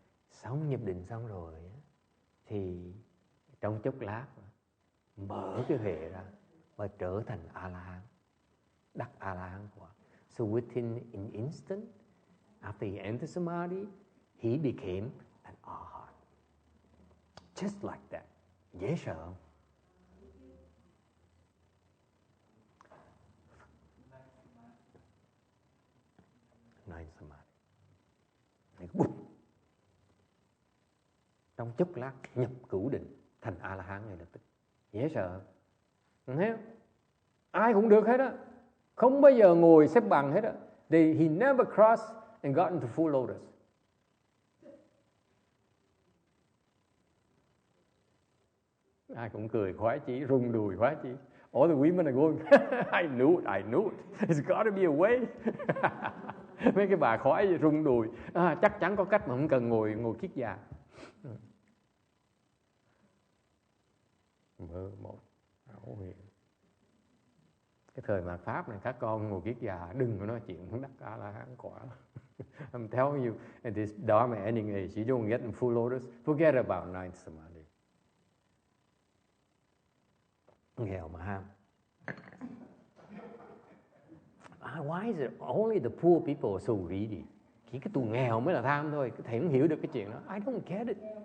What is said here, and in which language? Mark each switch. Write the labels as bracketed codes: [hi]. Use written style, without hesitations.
[vi] Xong nhập định xong rồi thì trong chốc lát mở cái huệ ra và trở thành A-la-hán, đắc A-la-hán quả. [en] So within an instant, after he entered samadhi, he became an arhat. Just like that. [vi] Dễ sợ không? [en] Nine samadhi. [vi] Trong chốc lát nhập cửu định thành A-la-hán ngay lập tức. Dễ sợ. Thấy không? Ai cũng được hết á. Không bao giờ ngồi xếp bằng hết á. [en] He never crossed and got into full lotus. [vi] Ai cũng cười khoái chí, rung đùi khoái chí. [en] All the women are going, I knew it. There's got to be a way. [vi] Mấy cái bà khoái rung đùi. Chắc chắn có cách mà không cần ngồi kiết già. Một ảo huyền. Cái thời mạt Pháp này các con ngồi kiết già đừng có nói chuyện không đắc A-la-hán quả. [en] I'm telling you, at this Dharma ending age, you don't get in full lotus, forget about ninth samadhi. [vi] Nghèo mà ham. [en] Why is it only the poor people are so greedy? [vi] Chỉ cái tụi nghèo mới là tham thôi. Thầy không hiểu được cái chuyện đó. [en] I don't get it.